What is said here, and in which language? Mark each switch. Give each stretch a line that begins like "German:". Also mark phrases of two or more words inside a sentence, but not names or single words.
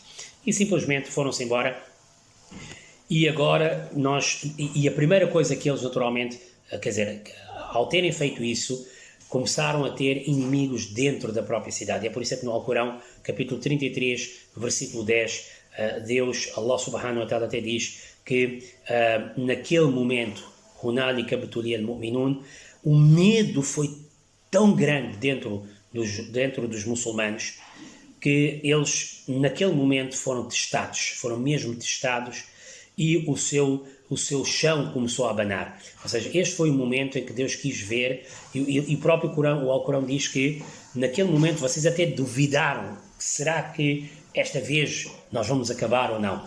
Portuguese: E simplesmente foram-se embora. E agora a primeira coisa que eles naturalmente, quer dizer, ao terem feito isso, começaram a ter inimigos dentro da própria cidade. É por isso que no Alcorão, capítulo 33, versículo 10, Deus,
Arabic: الله سبحانه وتعالى,
Portuguese: até diz que naquele momento,
Arabic: هنالك ابتلي المؤمنون,
Portuguese: o medo foi tão grande dentro dos muçulmanos que eles naquele momento foram mesmo testados, e o seu chão começou a abanar. Ou seja, este foi o momento em que Deus quis ver, e o próprio Alcorão diz que naquele momento vocês até duvidaram, será que esta vez nós vamos acabar ou não.